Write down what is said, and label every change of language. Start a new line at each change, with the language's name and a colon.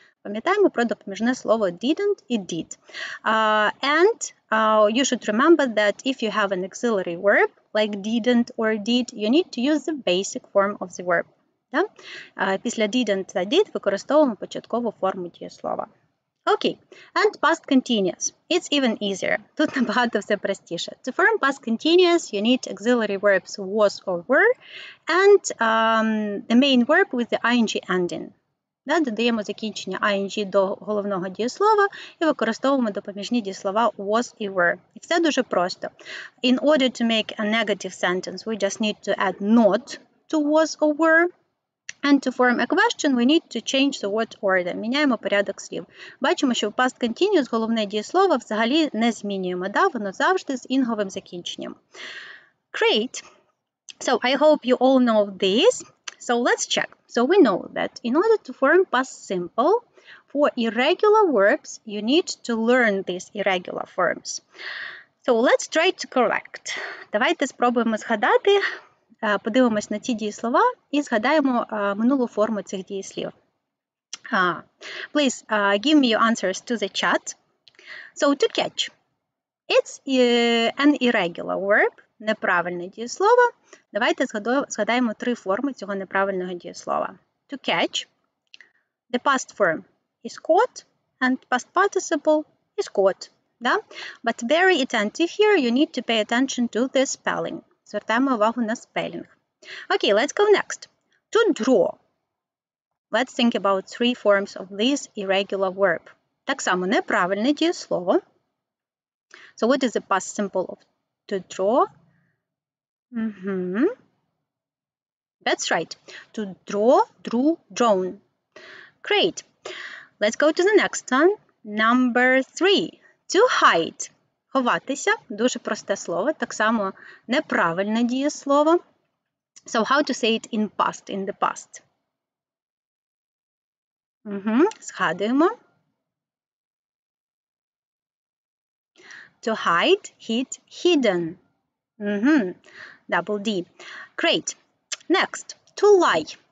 Ukrainian: Пам'ятаємо про допоміжне слово didn't і did.
English: And you should remember that if you have an auxiliary verb like didn't or did, you need to use the basic form of the verb. Да?
Ukrainian: Після didn't та did використовуємо початкову форму дієслова.
English: Okay, and past continuous. It's even easier.
Ukrainian: Тут набагато все простіше.
English: To form past continuous, you need auxiliary verbs was or were, and the main verb with the ing ending.
Ukrainian: Да, додаємо закінчення ing до головного дієслова і використовуємо допоміжні дієслова was і were. І все дуже просто.
English: In order to make a negative sentence, we just need to add not to was or were. And to form a question, we need to change the word order.
Ukrainian: Міняємо порядок слів. Бачимо, що в past continuous головне дієслово взагалі не змінюємо. Да? Воно завжди з інговим закінченням.
English: Great. So I hope you all know this. So let's check. So we know that in order to form past simple, for irregular verbs, you need to learn these irregular forms. So let's try to correct.
Ukrainian: Давайте спробуємо згадати, подивимось на ці дієслова і згадаємо минулу форму цих дієслів.
English: Please give me your answers to the chat. So to catch. It's an irregular verb,
Ukrainian: неправильне дієслово. Давайте згадаємо три форми цього неправильного дієслова.
English: To catch. The past form is caught and past participle is caught. Да? But very attentive here, you need to pay attention to the spelling.
Ukrainian: Звертаємо увагу на спелінг.
English: Okay, let's go next. To draw. Let's think about three forms of this irregular verb.
Ukrainian: Так само неправильне дієслово.
English: So what is the past simple of to draw? That's right. To draw, drew, drawn. Great. Let's go to the next one. Number 3. To hide. Ховатися.
Ukrainian: Дуже просте слово. Так само неправильне дієслово.
English: So how to say it in past, in the past?
Ukrainian: Згадуємо.
English: To hide, hid, hidden. Double D. Great. Next. To lie.